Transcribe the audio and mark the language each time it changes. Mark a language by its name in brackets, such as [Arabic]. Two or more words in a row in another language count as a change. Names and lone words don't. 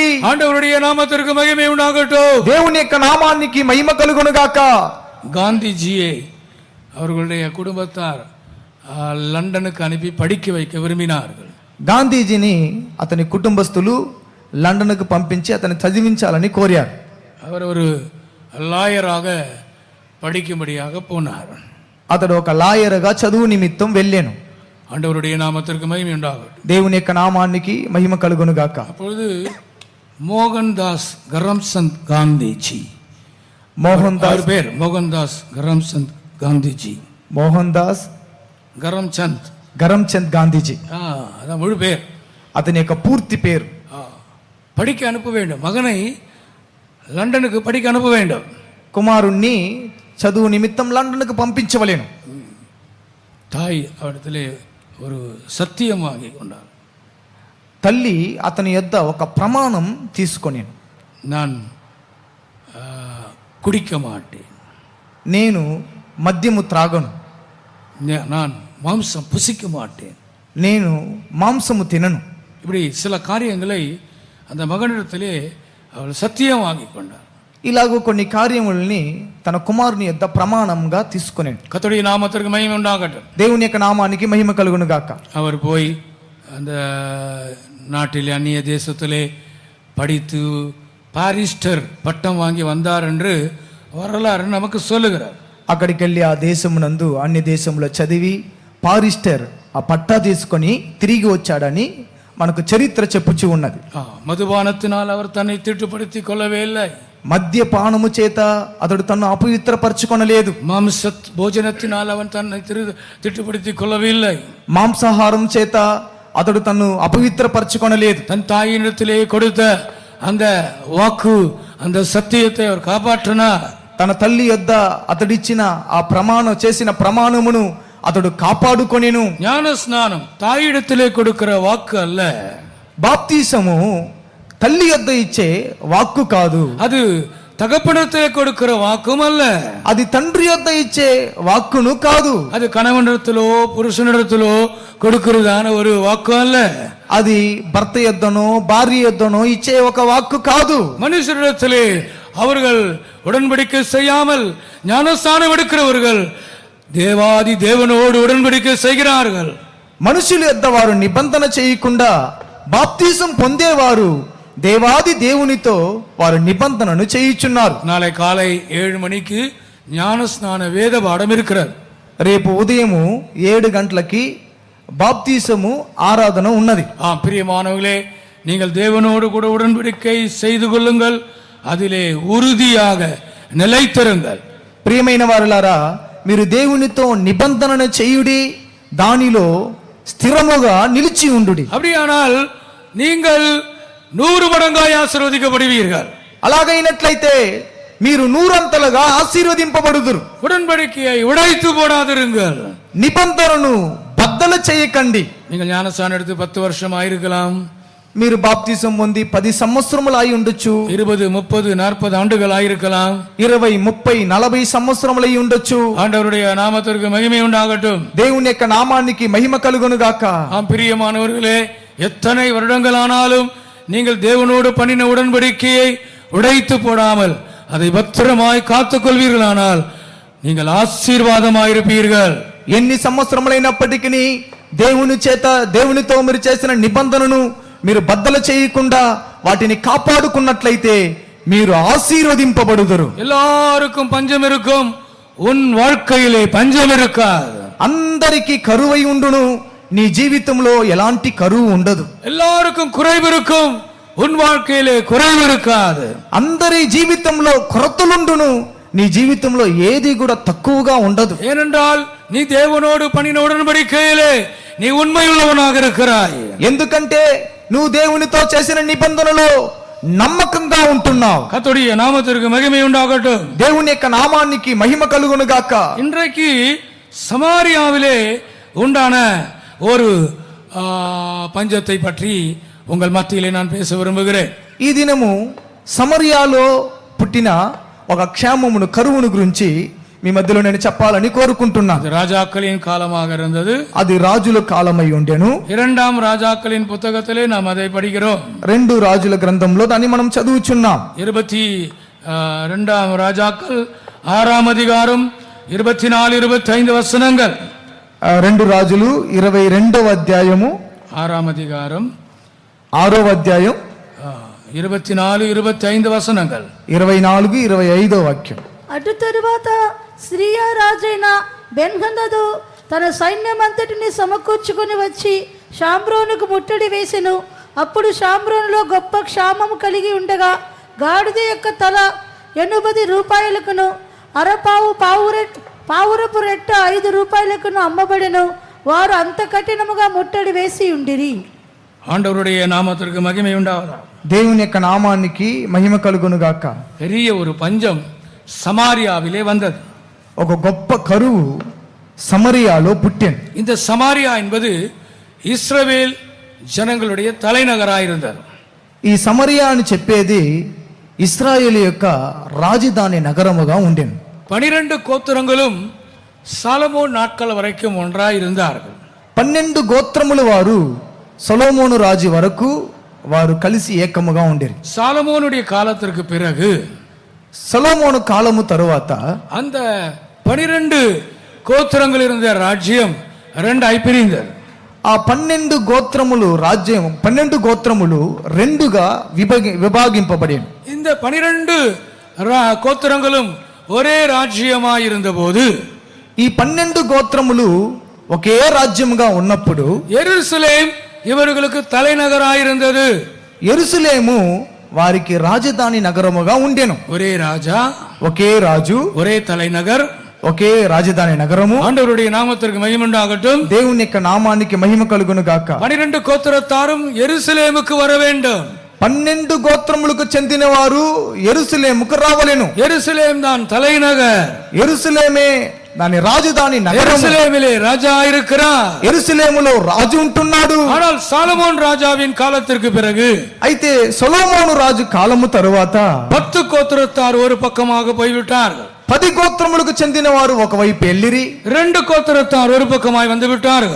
[Tamil] ஆண்டவருடைய நாமத்திற்கு மகிமை உண்டாகட்டும். [Telugu] దేవుని యొక్క నామానికి మహిమ కలుగును గాక. [Tamil] காந்திஜியை அவர்களுடைய குடும்பத்தார் லண்டனுக்கு அனுப்பி படிக்க வைக்க விரும்பினார்கள். [Telugu] గాంధీజీని అతని కుటుంబస్తులు లండన్కు పంపించి అతన్ని చదివించాలని కోరారు. [Tamil] அவர் ஒரு லாயராக படிக்கும்படியாக போனார். [Telugu] అతడు ఒక లాయర్గా చదువు నిమిత్తం వెళ్ళాను. [Tamil] ஆண்டவருடைய நாமத்திற்கு மகிமை உண்டாகட்டும். [Telugu] దేవుని యొక్క నామానికి మహిమ కలుగును గాక. [Tamil] அப்பொழுது மோகன்தாஸ் கரம்சந்த் காந்திஜி, [Telugu] మోహన్ దాస్ [Tamil] பேர் மோகன்தாஸ் கரம்சந்த் காந்திஜி, [Telugu] మోహన్ దాస్ [Tamil] கரம்சந்த் [Telugu] కరమ్చంద్ గాంధీజీ [Tamil] அதான் முழு பேர். [Telugu] అతని యొక్క పూర్తి పేరు. [Tamil] படிக்க அனுப்ப வேண்டும், மகனை லண்டனுக்கு படிக்க அனுப்ப வேண்டும். [Telugu] కుమారుణ్ణి చదువు నిమిత్తం లండన్కు పంపించవలేను. [Tamil] தாய் அவரிடத்திலே ஒரு சத்தியம் வாங்கி கொண்டார். [Telugu] తల్లి అతని యొద్ద ఒక ప్రమాణం తీసుకొనేను. [Tamil] நான் குடிக்க மாட்டேன், [Telugu] నేను మద్యము త్రాగను, [Tamil] நான் மாம்சம் புசிக்க மாட்டேன், [Telugu] నేను మాంసము తినను. [Tamil] இப்படி சில காரியங்களை அந்த மகனிடத்திலே அவள் சத்தியம் வாங்கி கொண்டார். [Telugu] ఇలాగూ కొన్ని కార్యములని తన కుమారుని యొద్ద ప్రమాణంగా తీసుకొనేను. [Tamil] கர்த்தருடைய நாமத்திற்கு மகிமை உண்டாகட்டும். [Telugu] దేవుని యొక్క నామానికి మహిమ కలుగును గాక. [Tamil] அவர் போய் அந்த நாட்டிலே அந்நிய தேசத்திலே படித்து பாரிஸ்டர் பட்டம் வாங்கி வந்தார் என்று வரலாறு நமக்கு சொல்லுகிறார். [Telugu] అక్కడికి వెళ్ళి ఆ దేశమునందు అన్ని దేశంలో చదివి పారిస్టర్ ఆ పట్టా తీసుకొని తిరిగి వచ్చాడని మనకు చరిత్ర చెప్పుచూ ఉన్నది. [Tamil] மதுபானத்தினால் அவர் தன்னை திட்டுப்படுத்தி கொள்ளவே இல்லை. [Telugu] మద్యపానము చేత అతడు తన్ను అపవిత్రపరచుకొనలేదు. [Tamil] மாம்ச భోజనத்தினால் அவன் தன்னை திட்டுப்படுத்தி கொள்ளவில்லை. [Telugu] మాంసాహారం చేత అతడు తన్ను అపవిత్రపరచుకొనలేదు. [Tamil] தன் தாயினிடத்திலே கொடுத்த அந்த வாக்கு, அந்த சத்தியத்தை அவர் காப்பாற்றினார். [Telugu] తన తల్లి యొద్ద అతడిచ్చిన ఆ చేసిన ప్రమాణమును అతడు కాపాడుకొనెను. [Tamil] ஞான ஸ்நானம் தாயிடத்திலே கொடுக்கிற வாக்கு அல்ல, [Telugu] బాప్తీసము తల్లి యొద్ద ఇచ్చే వాక్కు కాదు, [Tamil] அது தகப்பனிடத்திலே கொடுக்கிற வாக்கும் அல்ல, [Telugu] అది తండ్రి యొద్ద ఇచ్చే వాక్కును కాదు, [Tamil] அது கணவனிடத்திலோ புருஷனிடத்திலோ கொடுக்கிறதான ஒரு வாக்கு அல்ல, [Telugu] అది భర్త యొద్దనో భార్య యొద్దనో ఇచ్చే ఒక వాక్కు కాదు. [Tamil] மனுஷரிடத்திலே அவர்கள் உடன்படிக்கை செய்யாமல் ஞானஸ்நானம் எடுக்கிறவர்கள் தேவாதி தேவனோடு உடன்படிக்கை செய்கிறார்கள். [Telugu] మనుషుల యొద్ద వారు నిబంధన చేయకుండా బాప్తీసం పొందేవారు దేవాది దేవునితో వారు నిబంధనను చేయుచున్నారు. [Tamil] நாளை காலை 7 மணிக்கு ஞானஸ்நான வேத பாடம் இருக்கிறது. [Telugu] రేపు ఉదయము 7 గంటలకి బాప్తీసము ఆరాధన ఉన్నది. [Tamil] பிரியமானவர்களே, நீங்கள் தேவனோடு கூட உடன்படிக்கை செய்து கொள்ளுங்கள், அதிலே உறுதியாக நிலைத்திருங்கள். [Telugu] ప్రియమైన వారులారా, మీరు దేవునితో నిబంధనను చేయుడి, దానిలో స్థిరముగా నిలిచి ఉండుడి. [Tamil] அப்படியானால் நீங்கள் 100 மடங்காய் ஆசீர்வதிக்கப்படுவீர்கள். [Telugu] అలాగైనట్లయితే మీరు 100 ఆశీర్వదింపబడుదురు. [Tamil] உடன்படிக்கையை உடைத்து போடாதிருங்கள். [Telugu] నిబంధనను బద్దలు చేయకండి. [Tamil] நீங்கள் ஞானஸ்நானம் எடுத்து 10 வருஷம் ஆயிருக்கலாம், [Telugu] మీరు బాప్తిసం పొంది 10 సంవత్సరములు అయి ఉండొచ్చు, [Tamil] 20, 30, 40 ஆண்டுகள் ஆயிருக்கலாம், [Telugu] 20, 30, 40 సంవత్సరములు అయి ఉండొచ్చు. [Tamil] ஆண்டவருடைய நாமத்திற்கு மகிமை உண்டாகட்டும். [Telugu] దేవుని యొక్క నామానికి మహిమ కలుగును గాక. [Tamil] பிரியமானவர்களே, எத்தனை வருடங்கள் ஆனாலும் நீங்கள் தேவனோடு பண்ணின உடன்படிக்கையை உடைத்து போடாமல் அதை பத்திரமாய் காத்துக் கொள்வீர்களானால் நீங்கள் ஆசீர்வாதமாயிருப்பீர்கள். [Telugu] ఎన్ని సంవత్సరములైనప్పటికీ దేవునితో మీరు చేసిన నిబంధనను మీరు బద్దలు చేయకుండా వాటిని కాపాడుకున్నట్లయితే మీరు ఆశీర్వదింపబడుదురు. [Tamil] எல்லாருக்கும் பஞ்சம் இருக்கும், உன் வாழ்க்கையிலே பஞ்சம் இருக்காது. [Telugu] అందరికీ కరువై ఉండును, నీ జీవితంలో ఎలాంటి కరువు ఉండదు. [Tamil] எல்லாருக்கும் குறைவு இருக்கும், உன் வாழ்க்கையிலே குறைவு இருக்காது. [Telugu] అందరి జీవితంలో కొరతలుండును, నీ జీవితంలో ఏది కూడా తక్కువగా ఉండదు. [Tamil] ஏனென்றால் நீ தேவனோடு பண்ணின உடன்படிக்கையிலே நீ உண்மையுள்ளவனாக இருக்கிறாய். [Telugu] ఎందుకంటే నువ్వు దేవునితో చేసిన నిబంధనలో నమ్మకంగా ఉంటున్నావు. [Tamil] கர்த்தருடைய நாமத்திற்கு மகிமை உண்டாகட்டும். [Telugu] దేవుని యొక్క నామానికి మహిమ కలుగును గాక. [Tamil] இன்றைக்கு சமாரியாவிலே உண்டான ஒரு பஞ்சத்தை பற்றி உங்கள் மத்தியிலே நான் பேச விரும்புகிறேன். [Telugu] ఈ దినము సమరియాలో పుట్టిన ఒక క్షేమమును కరువును గురించి మీ మధ్యలో నేను చెప్పాలని కోరుకుంటున్నాను. [Tamil] அது ராஜாக்களின் காலமாக இருந்தது, [Telugu] అది రాజుల కాలమై ఉండెను. [Tamil] 2 ராஜாக்களின் புத்தகத்திலே நாம் அதை படிக்கிறோம். [Telugu] 2 రాజుల గ్రంథంలో దాన్ని మనం చదువుచున్నాం. [Tamil] 22 ராஜாக்கள் 6 அதிகாரம் 24, 25 வசனங்கள். [Telugu] 2 రాజులు 22వ అధ్యాయము [Tamil] 6 அதிகாரம் [Telugu] 6వ అధ్యాయం [Tamil] 24, 25 వసనங்கள். [Telugu] 24, 25వ వాక్యం. అటు తరువాత సిరియా రాజైన బెన్హదదు తన సైన్యమంతటిని సమకూర్చుకొని వచ్చి షామ్రోనుకు ముట్టడి వేసెను. అప్పుడు షామ్రోనులో గొప్ప క్షామము కలిగి ఉండగా గాడిద యొక్క తల 80 రూపాయలకును పావురపు రెట్ట 5 రూపాయలకును అమ్మబడెను. వారు అంత కఠినముగా ముట్టడి వేసి ఉండిరి. [Tamil] ஆண்டவருடைய நாமத்திற்கு மகிமை உண்டாவதா. [Telugu] దేవుని యొక్క నామానికి మహిమ కలుగును గాక. [Tamil] பெரிய ஒரு பஞ்சம் சமாரியாவிலே வந்தது. [Telugu] ఒక గొప్ప కరువు సమరియాలో పుట్టింది. [Tamil] இந்த சமாரியா என்பது இஸ்ரவேல் ஜனங்களுடைய தலைநகராயிருந்தது. [Telugu] ఈ సమరియా అని చెప్పేది ఇశ్రాయేలు యొక్క రాజధాని నగరముగా ఉండేది. [Tamil] 12 கோத்திரங்களும் சாலமோன் நாட்கள் வரைக்கும் ஒன்றாய் இருந்தார்கள். [Telugu] 12 గోత్రముల వారు సొలొమోను రాజు వరకు వారు కలిసి ఏకముగా ఉండేది. [Tamil] சாலமோனுடைய காலத்திற்கு பிறகு [Telugu] సొలొమోను కాలము తరువాత [Tamil] அந்த 12 கோத்திரங்கள் இருந்த ராஜ்யம் ரெண்டாய் பிரிந்தது. [Telugu] ఆ 12 గోత్రములు రాజ్యం 12 గోత్రములు రెండుగా విభాగింపబడింది. [Tamil] இந்த 12 கோத்திரங்களும் ஒரே ராஜ்யமாய் இருந்தபோது [Telugu] ఈ 12 గోత్రములు ఒకే రాజ్యముగా ఉన్నప్పుడు [Tamil] எருசலேம் இவர்களுக்கு தலைநகராயிருந்தது. [Telugu] యెరూషలేము వారికి రాజధాని నగరముగా ఉండెను. [Tamil] ஒரே ராஜா, [Telugu] ఒకే రాజు, [Tamil] ஒரே தலைநகர், [Telugu] ఒకే రాజధాని నగరము. [Tamil] ஆண்டவருடைய நாமத்திற்கு மகிமை உண்டாகட்டும். [Telugu] దేవుని యొక్క నామానికి మహిమ కలుగును గాక. [Tamil] 12 கோத்திரத்தாரும் எருசலேமுக்கு வர வேண்டும். [Telugu] 12 గోత్రములకు చెందిన వారు యెరూషలేముకు రావలెను. [Tamil] எருசலேம் தான் தலைநகர். [Telugu] యెరూషలేమే దాని రాజధాని నగరము. [Tamil] எருசலேமிலே ராஜா இருக்கிறார். [Telugu] యెరూషలేములో రాజు ఉంటున్నాడు. [Tamil] ஆனால் சாலமோன் ராஜாவின் காலத்திற்கு பிறகு [Telugu] అయితే సొలొమోను రాజు కాలము తరువాత [Tamil] 10 கோத்திரத்தார் ஒரு பக்கமாக போய்விட்டார்கள். [Telugu] 10 గోత్రములకు చెందిన వారు ఒకవైపు ఎల్లిరి. [Tamil] 2 கோத்திரத்தார் ஒரு பக்கமாய் வந்து விட்டார்கள்.